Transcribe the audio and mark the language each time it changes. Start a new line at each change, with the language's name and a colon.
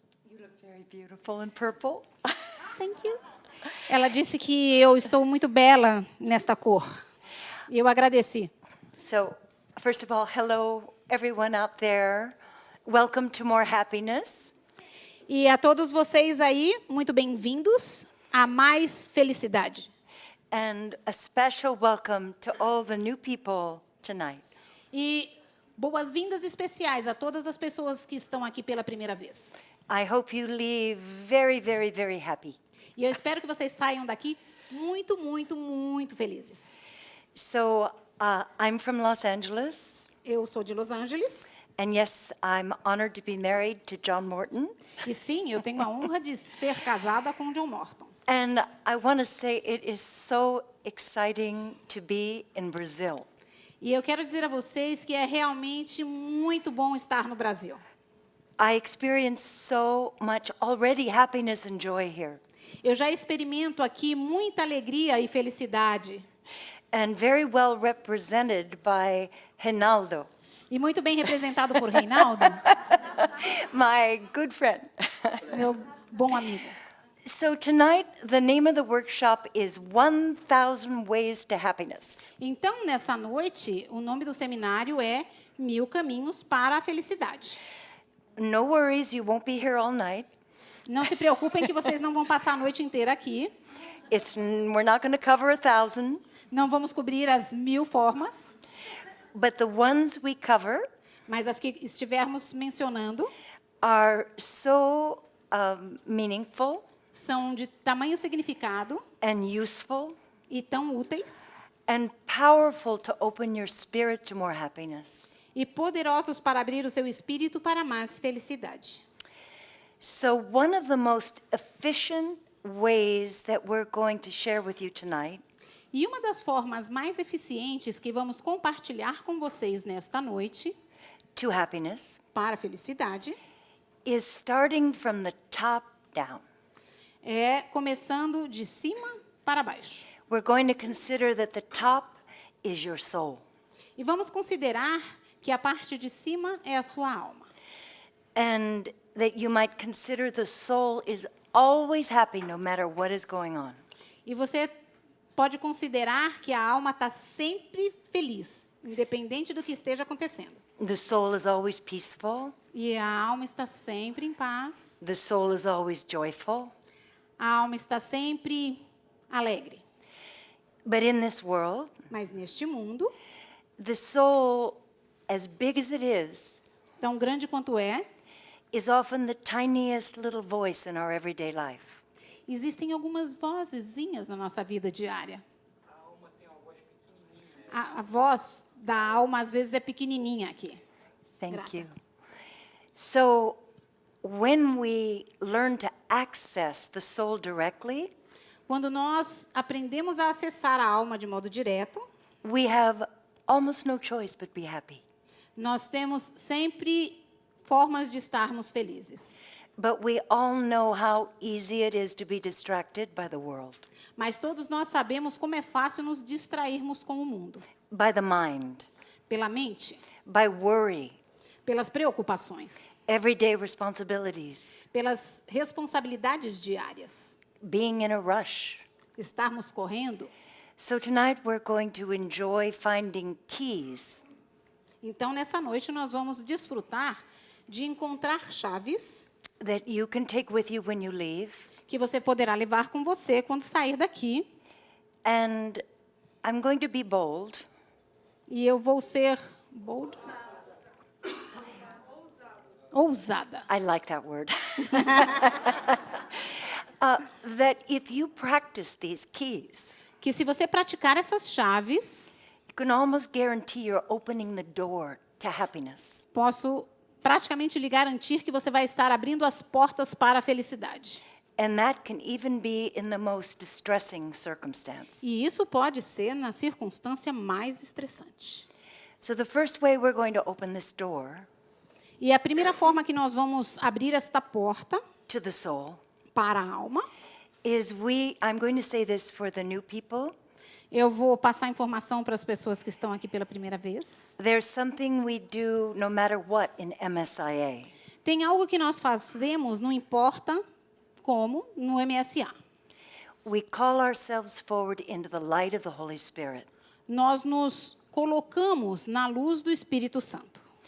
English: You look very beautiful in purple. Thank you.
Portuguese: Ela disse que eu estou muito bela nesta cor. E eu agradeci.
English: So, first of all, hello everyone out there. Welcome to more happiness.
Portuguese: E a todos vocês aí, muito bem-vindos a mais felicidade.
English: And a special welcome to all the new people tonight.
Portuguese: E boas-vindas especiais a todas as pessoas que estão aqui pela primeira vez.
English: I hope you leave very, very, very happy.
Portuguese: E eu espero que vocês saiam daqui muito, muito, muito felizes.
English: So, I'm from Los Angeles.
Portuguese: Eu sou de Los Angeles.
English: And yes, I'm honored to be married to John Morton.
Portuguese: E sim, eu tenho a honra de ser casada com John Morton.
English: And I want to say it is so exciting to be in Brazil.
Portuguese: E eu quero dizer a vocês que é realmente muito bom estar no Brasil.
English: I experience so much already happiness and joy here.
Portuguese: Eu já experimento aqui muita alegria e felicidade.
English: And very well represented by Reinaldo,
Portuguese: E muito bem representado por Reinaldo,
English: my good friend.
Portuguese: meu bom amigo.
English: So tonight, the name of the workshop is 1,000 Ways to Happiness.
Portuguese: Então, nessa noite, o nome do seminário é 1000 Caminhos para a Felicidade.
English: No worries, you won't be here all night.
Portuguese: Não se preocupem que vocês não vão passar a noite inteira aqui.
English: We're not going to cover 1,000,
Portuguese: Não vamos cobrir as 1000 formas,
English: but the ones we cover
Portuguese: mas as que estivermos mencionando
English: are so meaningful
Portuguese: são de tamanho significado
English: and useful
Portuguese: e tão úteis
English: and powerful to open your spirit to more happiness.
Portuguese: e poderosos para abrir o seu espírito para mais felicidade.
English: So one of the most efficient ways that we're going to share with you tonight
Portuguese: E uma das formas mais eficientes que vamos compartilhar com vocês nesta noite
English: to happiness
Portuguese: para a felicidade
English: is starting from the top down.
Portuguese: é começando de cima para baixo.
English: We're going to consider that the top is your soul.
Portuguese: E vamos considerar que a parte de cima é a sua alma.
English: And that you might consider the soul is always happy no matter what is going on.
Portuguese: E você pode considerar que a alma está sempre feliz, independente do que esteja acontecendo.
English: The soul is always peaceful.
Portuguese: E a alma está sempre em paz.
English: The soul is always joyful.
Portuguese: A alma está sempre alegre.
English: But in this world,
Portuguese: Mas neste mundo,
English: the soul, as big as it
Portuguese: tão grande quanto é,
English: is often the tiniest little voice in our everyday life.
Portuguese: existem algumas vozezinhas na nossa vida diária. A voz da alma, às vezes, é pequenininha aqui.
English: Thank
Portuguese: Grata.
English: you. So, when we learn to access the soul directly,
Portuguese: Quando nós aprendemos a acessar a alma de modo direto,
English: we have almost no choice but be happy.
Portuguese: nós temos sempre formas de estarmos felizes.
English: But we all know how easy it is to be distracted by the world,
Portuguese: Mas todos nós sabemos como é fácil nos distrairmos com o mundo.
English: by the mind,
Portuguese: Pela mente,
English: by worry,
Portuguese: pelas preocupações,
English: everyday responsibilities,
Portuguese: pelas responsabilidades diárias,
English: being in a rush.
Portuguese: estarmos correndo.
English: So tonight we're going to enjoy finding keys
Portuguese: Então, nessa noite, nós vamos desfrutar de encontrar chaves
English: that you can take with you when you leave.
Portuguese: que você poderá levar com você quando sair daqui.
English: And I'm going to be bold.
Portuguese: E eu vou ser bold? Ousada.
English: I like that word. That if you practice these keys,
Portuguese: Que se você praticar essas chaves,
English: you can almost guarantee you're opening the door to happiness.
Portuguese: posso praticamente lhe garantir que você vai estar abrindo as portas para a felicidade.
English: And that can even be in the most distressing circumstance.
Portuguese: E isso pode ser na circunstância mais estressante.
English: So the first way we're going to open this door
Portuguese: E a primeira forma que nós vamos abrir esta porta
English: to the soul
Portuguese: para a alma
English: I'm going to say this for the new people.
Portuguese: Eu vou passar informação para as pessoas que estão aqui pela primeira vez.
English: There's something we do no matter what in MSIA.
Portuguese: Tem algo que nós fazemos, não importa como, no MSA.
English: We call ourselves forward into the light of the Holy Spirit.
Portuguese: Nós nos colocamos na luz do Espírito Santo.